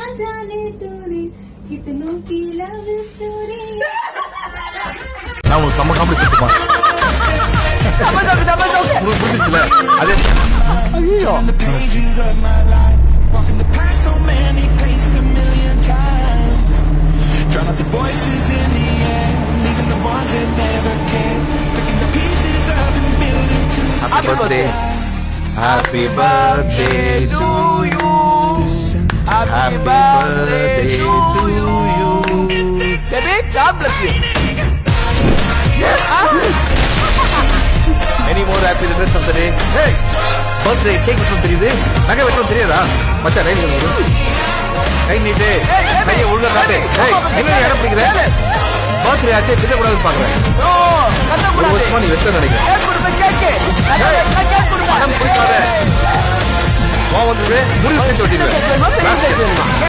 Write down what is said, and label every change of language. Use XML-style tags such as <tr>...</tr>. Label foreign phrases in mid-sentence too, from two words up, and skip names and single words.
<hi>जाने तूने कितनों की लव स्टोरी</hi> <ta>நான் உங்களுக்கு செம்ம காமெடி சொல்லிட்டுமா உங்களுக்கு புரிஞ்சிச்சுல அதே ஐயோ</ta> <en>Drown out the voices in the air, leaving the ones that never cared, picking the pieces up and building to Happy birthday. Happy birthday to you. Happy birthday to you. Baby, God bless you. Many more happy returns of the day. Hey, birthday cake</en> <ta>வெட்டணும் தெரியுது, நகை வெட்டணும் தெரியாதா? மச்சான் ரைட் வந்து கை நீட்டு, கையை ஒழுங்கா காட்டு. ஏய், என்ன இடம் பிடிக்கிற? பர்த்டே ஆச்சே திட்ட கூடாதுன்னு பாக்குறேன். ஒரு வருஷமா நீ வெட்ட நினைக்கிறேன். பணம் பிடிக்காத. கோவம் வந்தது முடிவு செஞ்சு வெட்டிடுவேன்.</ta>